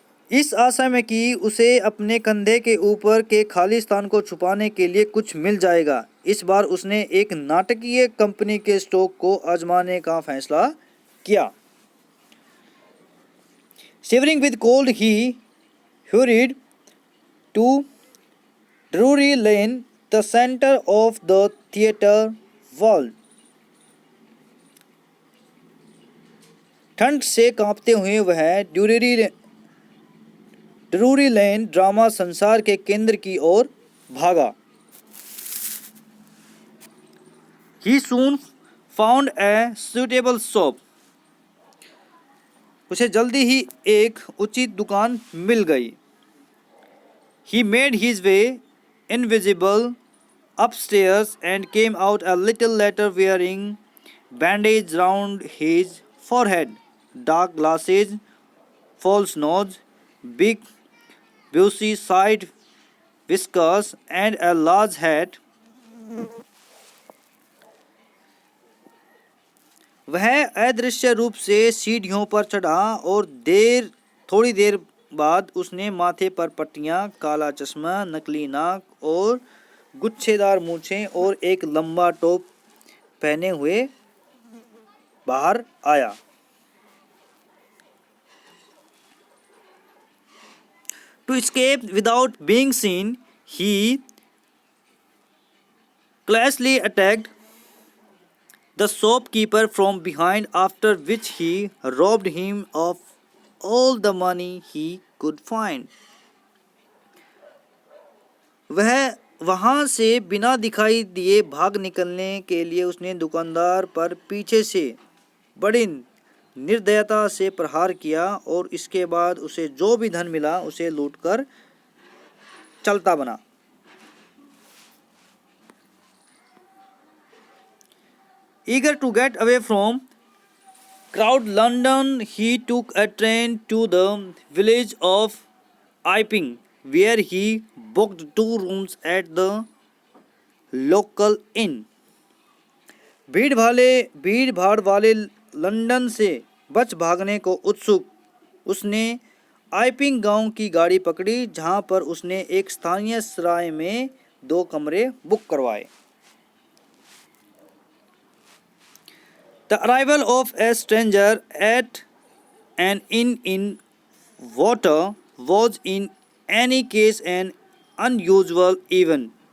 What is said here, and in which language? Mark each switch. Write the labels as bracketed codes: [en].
[hi] इस आशा में कि उसे अपने कंधे के ऊपर के खाली स्थान को छुपाने के लिए कुछ मिल जाएगा, इस बार उसने एक नाटकीय कंपनी के स्टॉक को आजमाने का फैसला किया। [en] Shivering with cold, he hurried to Drury Lane, the center of the theatre world. [hi] ठंड से कांपते हुए वह ड्रूरी लेन ड्रामा संसार के केंद्र की ओर भागा। [en] He soon found a suitable shop. [hi] उसे जल्दी ही एक उचित दुकान मिल गई। [en] He made his way invisible upstairs and came out a little later wearing bandage round his forehead, dark glasses, false nose, big bushy side whiskers and a large hat. [hi] वह अदृश्य रूप से सीढ़ियों पर चढ़ा और थोड़ी देर बाद उसने माथे पर पट्टियां, काला चश्मा, नकली नाक और गुच्छेदार मूछें और एक लंबा टोप पहने हुए बाहर आया। [en] To escape without being seen, he classily attacked the shopkeeper from behind, after which he robbed him of all the money he could find. [hi] वह वहां से बिना दिखाई दिए भाग निकलने के लिए उसने दुकानदार पर पीछे से बड़ी निर्दयता से प्रहार किया और इसके बाद उसे जो भी धन मिला उसे लूटकर चलता बना। [en] Eager to get away from crowd London, he took a train to the village of Iping, where he booked 2 rooms at the local inn. [hi] भीड़ भाड़ वाले लंदन से बच भागने को उत्सुक उसने आइपिंग गांव की गाड़ी पकड़ी, जहां पर उसने एक स्थानीय सराय में 2 कमरे बुक करवाए। [en] The arrival of a stranger at an inn in water was in any case an unusual event.